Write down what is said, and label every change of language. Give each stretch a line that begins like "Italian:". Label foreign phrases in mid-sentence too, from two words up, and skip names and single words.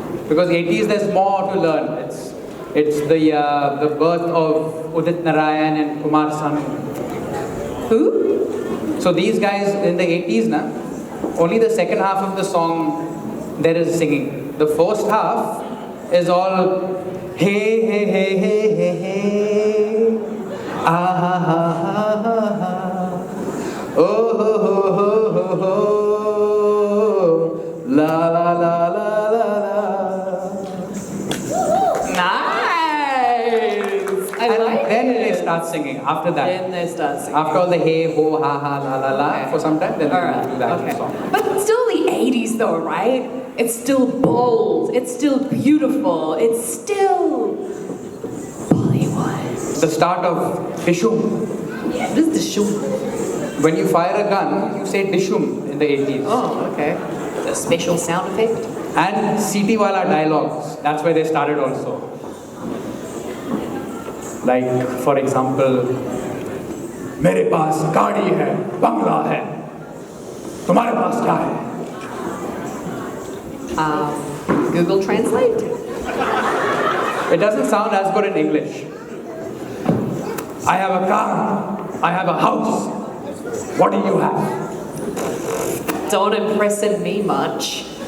English: Because 80s there's more to learn. It's the birth of Udit Narayan and Kumar Sanu. Who? So these guys in the 80s now, only the second half of the song there is singing. The first half is all hey hey hey hey hey hey ah ha ha ha ha ha oh ho ho ho ho ho la la la la la la. Nice! I And like then it. they start singing after that. Then they start singing. After all the hey ho ha ha la la la Okay. for some time, then Alright, they do that okay. song. But still the 80s though, right? It's still bold. It's still beautiful. It's still Bollywood. The start of Dishum. Yeah, this is the show. When you fire a gun, you say Dishum in the 80s. Oh, okay. It's a special sound effect. And City Wala dialogues, that's where they started also. Like, for example,
Hindi: मेरे पास गाड़ी है, बंगला है, तुम्हारे पास क्या है?
English: Google Translate. It doesn't sound as good in English. I have a car, I have a house. What do you have? Don't impress me much.